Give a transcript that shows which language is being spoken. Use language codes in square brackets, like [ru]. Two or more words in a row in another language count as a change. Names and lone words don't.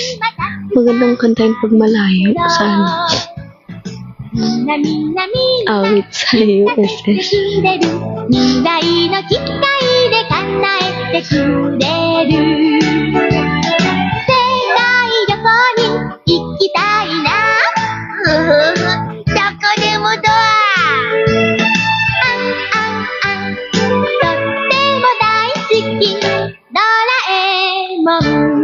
[tl] Magandang kantahin pag malayo. Sana. Awit sa USS. [ja] 未来の機械で叶えてくれる世界旅行に行きたいなどこでもドアとっても大好きドラえもんと